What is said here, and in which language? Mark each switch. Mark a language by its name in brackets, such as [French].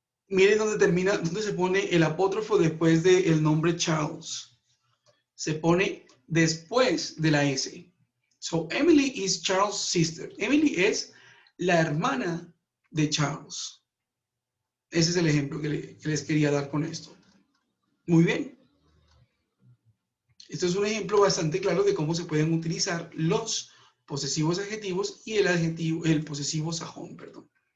[Spanish] Miren dónde termina, dónde se pone el apóstrofo después del nombre Charles. Se pone después de la S. [English] So, Emily is Charles' sister. [Spanish] Emily es la hermana de Charles. Ese es el ejemplo que les quería dar con esto. Muy bien. Esto es un ejemplo bastante claro de cómo se pueden utilizar los posesivos adjetivos y el posesivo sajón, perdón.